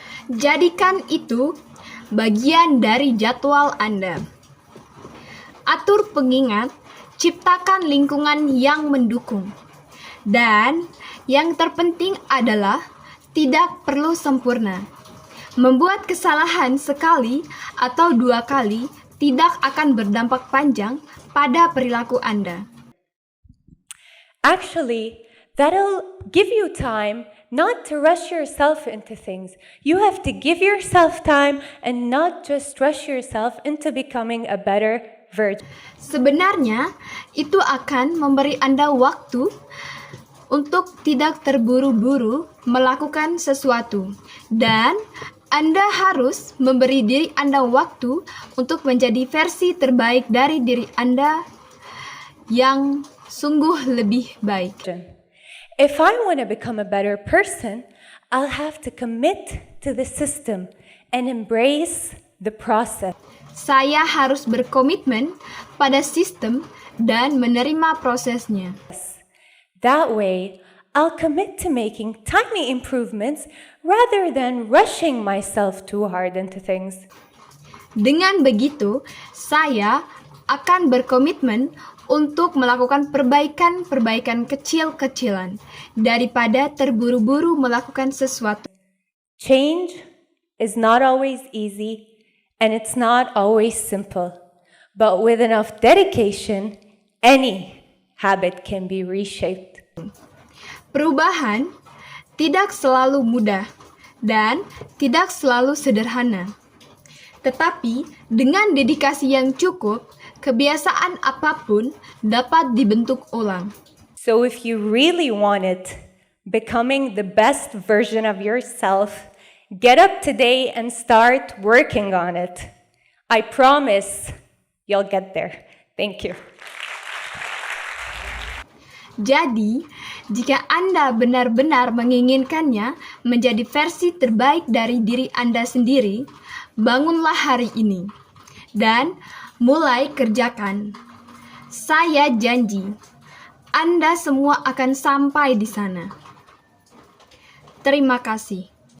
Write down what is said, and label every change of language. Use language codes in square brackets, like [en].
[id] Jadikan itu bagian dari jadwal Anda. Atur pengingat, ciptakan lingkungan yang mendukung. Dan yang terpenting adalah tidak perlu sempurna. Membuat kesalahan sekali atau 2 kali tidak akan berdampak panjang pada perilaku Anda. [en] Actually, That'll give you time not to rush yourself into things. You have to give yourself time and not just rush yourself into becoming a better version. [id] Sebenarnya, itu akan memberi Anda waktu untuk tidak terburu-buru melakukan sesuatu. Dan Anda harus memberi diri Anda waktu untuk menjadi versi terbaik dari diri Anda yang sungguh lebih baik. [en] If I want to become a better person, I'll have to commit to the system and embrace the process. [id] Saya harus berkomitmen pada sistem dan menerima prosesnya. [en] That way, I'll commit to making tiny improvements rather than rushing myself too hard into things. [id] Dengan begitu, saya akan berkomitmen untuk melakukan perbaikan-perbaikan kecil-kecilan daripada terburu-buru melakukan sesuatu. [en] Change is not always easy and it's not always simple, but with enough dedication, any habit can be reshaped. [id] Perubahan tidak selalu mudah dan tidak selalu sederhana. Tetapi dengan dedikasi yang cukup, kebiasaan apapun dapat dibentuk ulang. [en] So if you really want it, becoming the best version of yourself, get up today and start working on it. I promise you'll get there. Thank you. [id] Jadi, jika Anda benar-benar menginginkannya menjadi versi terbaik dari diri Anda sendiri, bangunlah hari ini dan mulai kerjakan. Saya janji, Anda semua akan sampai di sana. Terima kasih.